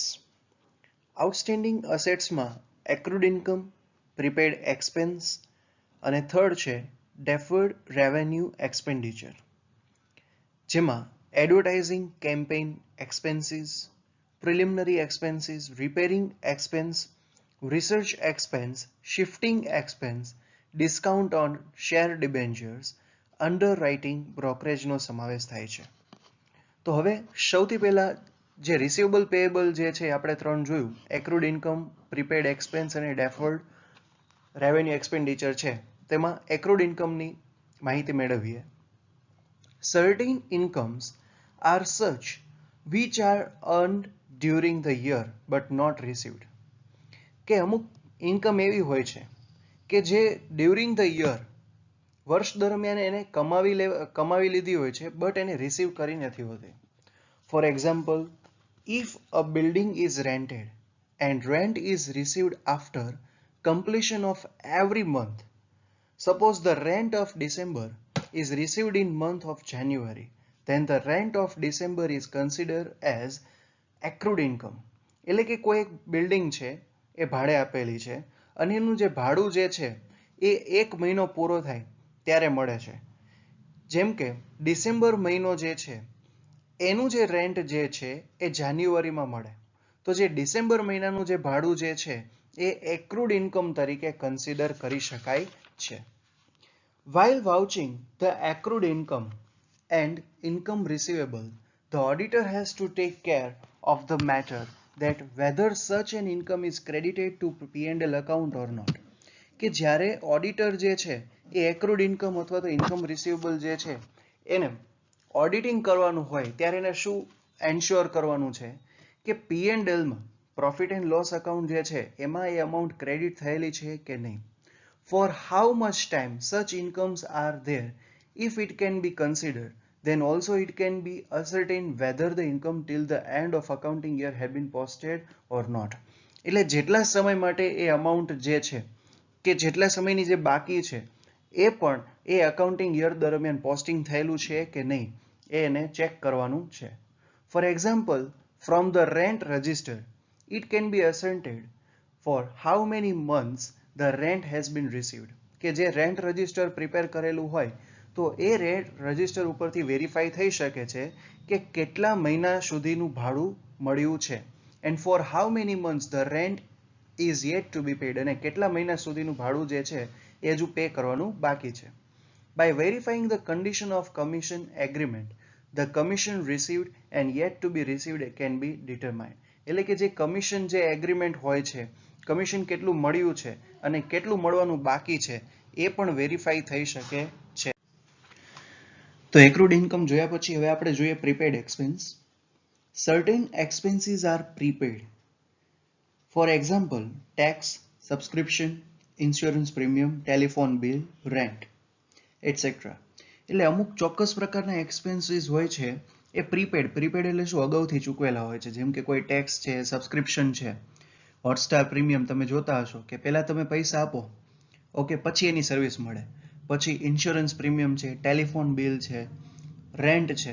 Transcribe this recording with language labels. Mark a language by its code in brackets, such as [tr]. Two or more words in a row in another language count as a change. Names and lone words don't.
[en] outstanding assetsમાં accrued income, prepaid expense, અને third છે deferred revenue expenditure, જેમાં advertising campaign expenses, preliminary expenses, repairing expense, research expense, shifting expense, discount on share debentures, underwriting, brokerageનો [gu] સમાવેશ થાય છે. તો હવે સૌથી પહેલા જે [en] receivable payable [gu] જે છે આપણે ત્રણ જોયું, [en] accrued income, prepaid expense [gu] અને [en] deferred revenue expenditure [gu] છે, તેમાં [en] accrued incomeની [gu] માહિતી મેળવીએ. [en] Certain incomes are such which are earned during the year but not received. [gu] કે અમુક ઇન્કમ એવી હોય છે કે જે [en] during the year, [gu] વર્ષ દરમિયાન એને કમાવી લીધી હોય છે, બટ એને રિસીવ કરી નથી હોતી. [en] For example, if a building is rented and rent is received after completion of every month, suppose the rent of December is received in month of January, then the rent of December is considered as accrued income. [gu] એટલે કે કોઈ એક બિલ્ડિંગ છે એ ભાડે આપેલી છે, અને એનું જે ભાડું જે છે એ એક મહિનો પૂરો થાય ત્યારે મળે છે. જેમ કે ડિસેમ્બર મહિનો જે છે એનું જે રેન્ટ જે છે એ જાન્યુઆરીમાં મળે, તો જે ડિસેમ્બર મહિનાનું જે ભાડું જે છે એ [en] accrued income [gu] તરીકે કન્સિડર કરી શકાય છે. [en] While vouching the accrued income and income receivable, the auditor has to take care of the matter that whether such an income is credited to P&L account or not. [gu] કે જ્યારે ઓડિટર જે છે એ [en] accrued income [gu] અથવા તો [en] income receivable [gu] જે છે એને ઓડિટિંગ કરવાનું હોય ત્યારે એને શું એન્શ્યોર કરવાનું છે કે P&Lમાં, [en] profit and loss account [gu] જે છે એમાં એ [en] amount credit [gu] થયેલી છે કે નહીં. [en] For how much time such incomes are there, if it can be considered, then also it can be ascertained whether the income till the end of accounting year have been posted or not. [gu] એટલે જેટલા સમય માટે એ અમાઉન્ટ જે છે કે જેટલા સમયની જે બાકી છે એ પણ એ [en] accounting year [gu] દરમિયાન પોસ્ટિંગ થયેલું છે કે નહીં એ એને ચેક કરવાનું છે. [en] For example, from the rent register it can be ascertained for how many months the rent has been received. [gu] કે જે [en] rent register prepare [gu] કરેલું હોય તો એ [en] rent register [gu] ઉપરથી વેરીફાઈ થઈ શકે છે કે કેટલા મહિના સુધીનું ભાડું મળ્યું છે, [en] and for how many months the rent is yet to be paid, [gu] અને કેટલા મહિના સુધીનું ભાડું જે છે એ હજુ પે કરવાનું બાકી છે. [en] By verifying the condition of commission agreement, The commission received and yet to be received can be determined. [gu] એટલે કે જે કમિશન જે એગ્રીમેન્ટ હોય છે, કમિશન કેટલું મળ્યું છે અને કેટલું મળવાનું બાકી છે એ પણ વેરીફાઈ થઈ શકે છે. તો [en] accrued income [gu] જોયા પછી હવે આપણે જોઈએ [en] prepaid expense. Certain expenses are prepaid. For example, tax, subscription, insurance premium, telephone bill, rent, etc. [gu] એટલે અમુક ચોક્કસ પ્રકારના એક્સપેન્સીસ હોય છે એ પ્રીપેડ એટલે શું, અગાઉથી ચૂકવેલા હોય છે. જેમ કે કોઈ ટેક્સ છે, સબસ્ક્રિપ્શન છે, હોટસ્ટાર પ્રીમિયમ તમે જોતા હશો કે પહેલા તમે પૈસા આપો, ઓકે, પછી એની સર્વિસ મળે. પછી [en] insurance premium [gu] છે, [en] telephone bill [gu] છે, રેન્ટ છે.